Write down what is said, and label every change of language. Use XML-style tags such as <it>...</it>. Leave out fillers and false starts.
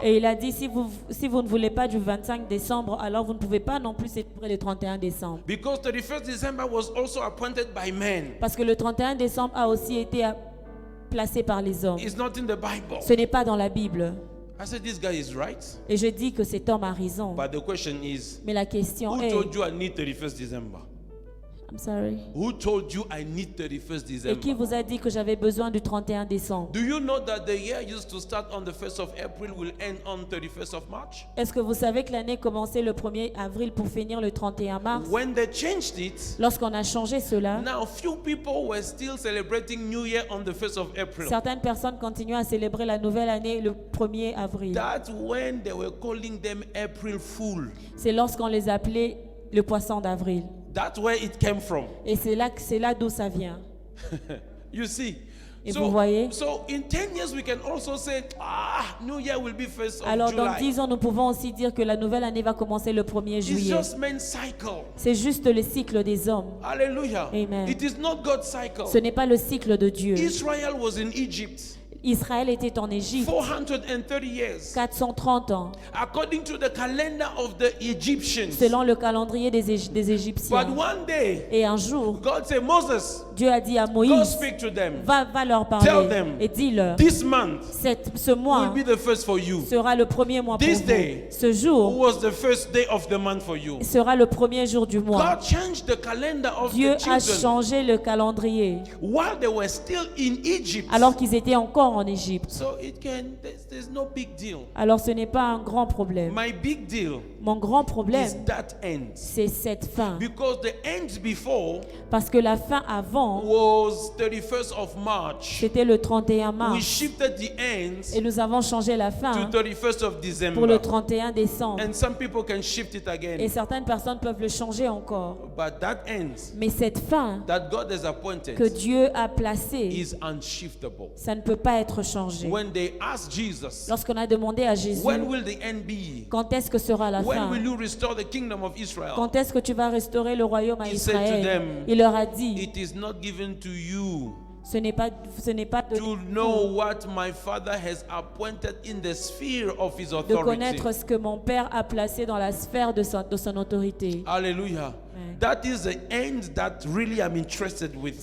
<fr>Et il a dit, si vous ne voulez pas du 25 décembre, alors vous ne pouvez pas non plus célébrer le 31 décembre.</fr> <en>Because 31st December was also appointed by men.</en> <fr>Parce que le 31 décembre a aussi été placé par les hommes.</fr> <en>It's not in the Bible.</en> <fr>Ce n'est pas dans la Bible.</fr> <en>I said, this guy is right.</en> <fr>Et je dis que cet homme a raison.</fr> <en>But the question is,</en> <fr>Mais la question</fr> <en>who</en> <fr>est...</fr> <en>told you I need 31st December? I'm sorry. Who told you I need 31st</en> <fr>Et qui</fr> <en>December?</en> <fr>vous a dit que j'avais besoin du 31 décembre?</fr> <en>Do you know that the year used to start on the 1st of April will end on 31st of March?</en> <fr>Est-ce que vous savez que l'année commençait le 1er avril pour finir le 31 mars?</fr> <en>When they changed it,</en> <fr>Lorsqu'on a changé cela,</fr> <en>now few people were still celebrating New Year on the 1st of April.</en> <fr>certaines personnes continuent à célébrer la nouvelle année le 1er avril.</fr> <en>That's when they were calling them April Fool.</en> <fr>C'est lorsqu'on les appelait le poisson d'avril.</fr> <en>That's where it came from.</en> <fr>Et c'est là d'où ça vient.</fr> <en>You see?</en> <fr>Et vous voyez?</fr> <en>So in 10 years we can also say, New Year will be 1st of</en> <fr>Alors dans</fr> <en>July.</en> <fr>10 ans, nous pouvons aussi dire que la nouvelle année va commencer le 1er</fr> <en>It's</en> <fr>juillet.</fr> <en>just man's cycle.</en> <fr>C'est juste le cycle des hommes.</fr> <en>Hallelujah.</en> <fr>Amen.</fr> <en>It is not God's cycle.</en> <fr>Ce n'est pas le cycle de Dieu.</fr> <en>Israel was in Egypt</en> <fr>Israël était en Égypte</fr> <en>430 years.</en> <fr>430 ans,</fr> <en>According to the calendar of the Egyptians.</en> <fr>selon le calendrier des</fr> <en>But</en> <fr>Égyptiens.</fr> <en>one day,</en> <fr>Et un jour,</fr> <en>God said, Moses,</en> <fr>Dieu a dit à</fr> <en>go</en> <fr>Moïse,</fr> <en>speak to them.</en> <fr>va leur</fr> <en>Tell</en> <fr>parler</fr> <en>them,</en> <fr>et dis-leur,</fr> <en>This month</en> <fr>ce mois</fr> <en>will be the first for you.</en> <fr>sera le premier mois pour</fr> <en>This</en> <fr>vous.</fr> <en>day</en> <fr>Ce jour</fr> <en>was the first day of the month for you.</en> <fr>sera le premier jour du mois.</fr> <en>God changed the calendar of</en> <fr>Dieu</fr> <en>the</en> <fr>a</fr> <en>children</en> <fr>changé le calendrier</fr> <en>while they were still in Egypt.</en> <fr>alors qu'ils étaient encore en Égypte.</fr> <en>So there's no big deal.</en> <fr>Alors ce n'est pas un grand problème.</fr> <en>My big deal</en> <fr>Mon grand</fr> <en>is</en> <fr>problème,</fr> <en>that end.</en> <fr>c'est cette fin.</fr> <en>Because the end before</en> <fr>Parce que la fin avant,</fr> <en>was 31st of March.</en> <fr>c'était le 31</fr> <en>We</en> <fr>mars.</fr> <en>shifted the</en> <fr>Et</fr> <en>end</en> <fr>nous avons changé la fin</fr> <en>to 31st of</en> <fr>pour le</fr> <en>December.</en> <fr>31 décembre.</fr> <en>And some people can shift it</en> <fr>Et</fr> <en>again.</en> <fr>certaines personnes peuvent le changer encore.</fr> <en>But that end</en> <fr>Mais cette fin</fr> <en>that God has</en> <fr>que</fr> <en>appointed</en> <fr>Dieu a placée,</fr> <en>is unshiftable.</en> <fr>ça ne peut pas être changé.</fr> <en>When they asked Jesus,</en> <fr>Lorsqu'on a demandé à Jésus,</fr> <en>when will the end be?</en> <fr>quand est-ce que sera la</fr> <en>When</en> <fr>fin?</fr> <en>will you restore the kingdom of Israel?</en> <fr>Quand est-ce que tu vas restaurer le royaume à</fr> <en>He said to</en> <fr>Israël?</fr> <en>them,</en> <fr>Il leur a dit,</fr> <en>It is not given to you</en> <fr>ce n'est pas de</fr> <en>to know what my Father has appointed in the sphere of his</en> <fr>de</fr> <en>authority.</en> <fr>connaître ce que mon Père a placé dans la sphère de son autorité.</fr> <en>Hallelujah.</en> <fr>Amen.</fr> <en>That is the end that really I'm interested with.</en>